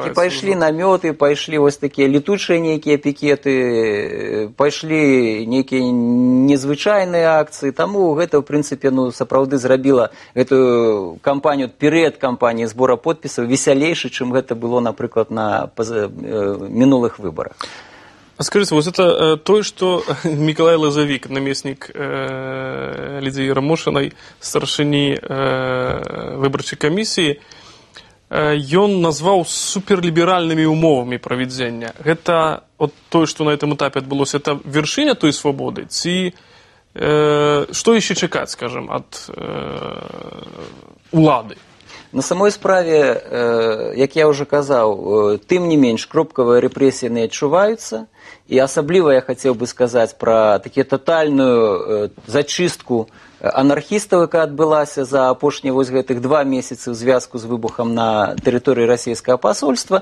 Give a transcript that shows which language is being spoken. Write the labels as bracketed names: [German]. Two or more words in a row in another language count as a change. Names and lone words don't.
[Belarusian] Так, і пайшлі намёты, пайшлі вось такія летучыя нейкія пікеты, пайшлі нейкія незвычайныя акцыі. Таму гэта, в прынцыпе, сапраўды зрабіла гэтую кампанію, перыяд кампаніі збора подпісаў весялейшы, чым гэта было, напрыклад, на мінулых выбарах. [Russian] А скажите, вот это то, что Миколай Лазовик, наместник Лидии Ромошиной, [Belarusian] старшыні выбарчай камісіі, ён назваў суперліберальнымі умовамі правядзення. Гэта от то, [Russian] что на этом этапе [Belarusian] адбылося, это вершыня той свабоды, ці што яшчэ чакаць, скажем, ад улады? На самой справе, як я уже казаў, тым не менш кропкавыя рэпрэсіі не адчуваюцца, і асабліва я хацеў бы сказаць пра такі татальную зачыстку анархістаў, якая адбылася за апошнія вось гэтых 2 месяцы ў звязку з выбухам на тэрыторыі расійскага пасольства.